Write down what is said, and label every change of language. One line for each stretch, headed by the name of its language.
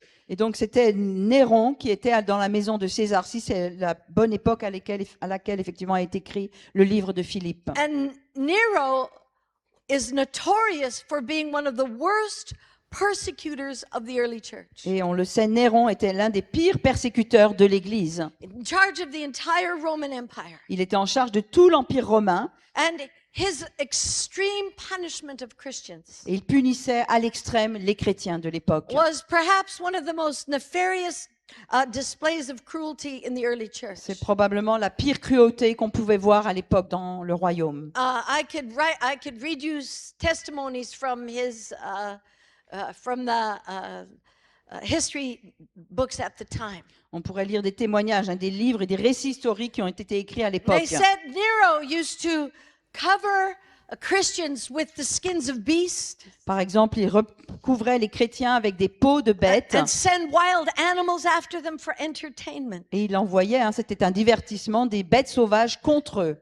French: Et donc c'était Néron qui était dans la maison de César. Si c'est la bonne époque à laquelle effectivement a été écrit le livre de Philippe.
English: And Nero is notorious for being one of the worst persecutors of the early church,
French: Et on le sait, Néron était l'un des pires persécuteurs de l'Église.
English: in charge of the entire Roman Empire.
French: Il était en charge de tout l'Empire romain
English: And his extreme punishment of Christians
French: et il punissait à l'extrême les chrétiens de l'époque.
English: was perhaps one of the most nefarious displays of cruelty in the early church.
French: C'est probablement la pire cruauté qu'on pouvait voir à l'époque dans le royaume.
English: I could read you testimonies from his from the history books at the time.
French: On pourrait lire des témoignages, des livres et des récits historiques qui ont été écrits à
English: They
French: l'époque.
English: said Nero used to cover Christians with the skins of beasts
French: Par exemple, il recouvrait les chrétiens avec des peaux de bêtes
English: and send wild animals after them for entertainment.
French: et il envoyait, c'était un divertissement, des bêtes sauvages contre eux.